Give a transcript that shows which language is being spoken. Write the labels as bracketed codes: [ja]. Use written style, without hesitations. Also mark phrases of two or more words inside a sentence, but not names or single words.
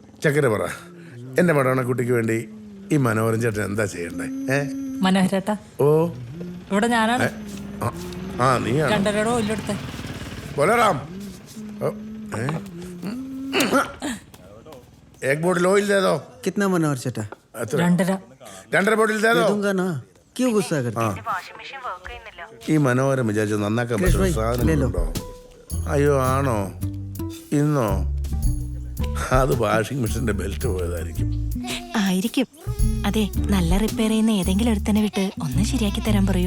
[ml] ചക്കര പറ, എന്റെ മടവണക്കുട്ടിക്ക് വേണ്ടി ഈ മനോഹരൻ ചേട്ടൻ എന്താ ചെയ്യണ്ടേ? മനോഹരേട്ടാ, ഓ ഇവിടെ ഞാനാണ്. ആ നീയാണ്. 2.5 ഓയിലെടുത്തേ. ബോലറാം, [hi] एक बोतल ऑयल दे दो। कितना मनोहर चटा? 2.5. 2.5 बोतल दे दो। दूंगा ना, क्यों गुस्सा करते? [ml] ഈ മനോഹരം വിചാരിച്ചു നന്നാക്കാൻ പറ്റുന്ന സാധനങ്ങളുണ്ടോ? അയ്യോ ആണോ? ഇന്നോ? അത് വാഷിംഗ് മെഷീന്റെ ബെൽറ്റ് പോയതായിരിക്കും. ആയിരിക്കും. അതെ, നല്ല റിപ്പയർ ചെയ്യുന്ന ഏതെങ്കിലും ഒരുത്തനെ വിട്ട് ഒന്ന് ശരിയാക്കി തരാൻ പറയോ?